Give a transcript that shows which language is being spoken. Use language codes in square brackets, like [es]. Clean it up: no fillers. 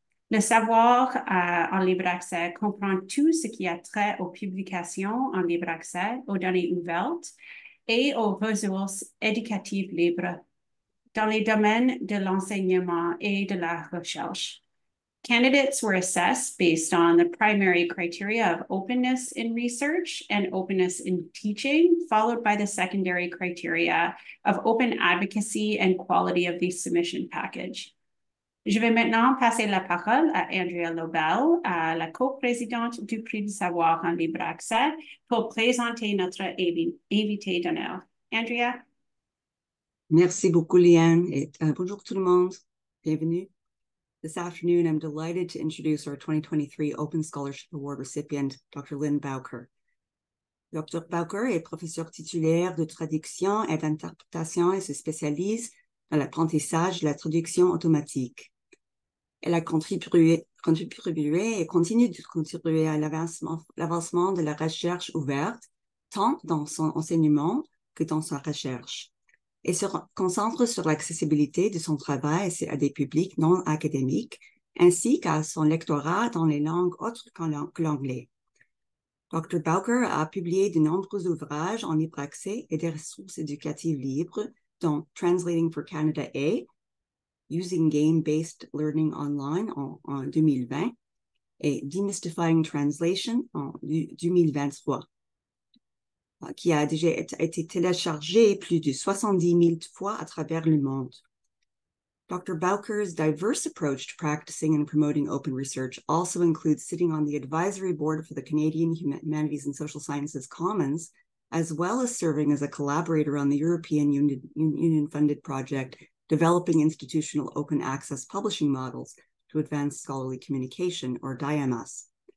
[fr] Le savoir en libre accès comprend tout ce qui a trait aux publications en libre accès, aux données ouvertes et aux ressources éducatives libres dans les domaines de l'enseignement et de la recherche. [en] Candidates were assessed based on the primary criteria of openness in research and openness in teaching, followed by the secondary criteria of open advocacy and quality of the submission package. [fr] Je vais maintenant passer la parole à Andrea Lobel, la coprésidente du Prix du Savoir en libre accès, pour présenter notre invité d'honneur. Andrea? Merci beaucoup, Leanne. Et bonjour tout le monde. Bienvenue. [en] This afternoon, I'm delighted to introduce our 2023 Open Scholarship Award recipient, Dr. Lynn Bowker. Dr. [fr] Bowker est professeur titulaire de traduction et d'interprétation et se spécialise dans l'apprentissage de la traduction automatique. Elle a contribué et continue de contribuer à l'avancement de la recherche ouverte, tant dans son enseignement que dans sa recherche, et se concentre sur l'accessibilité de son travail à des publics non académiques, ainsi qu'à son lectorat dans les langues autres que l'anglais. Dr. Bowker a publié de nombreux ouvrages en libre accès et des ressources éducatives libres, dont Translating for Canada A, Using Game-Based Learning Online en 2020 et Demystifying Translation en 2023. Qui a déjà été téléchargé plus de 70 000 fois à travers le monde. [en] Dr. Bowker's diverse approach to practicing and promoting open research also includes sitting on the advisory board for the Canadian Humanities and Social Sciences Commons, as well as serving as a collaborator on the European Union-funded project Developing Institutional Open Access Publishing Models to Advance Scholarly Communication, or DIAMAS.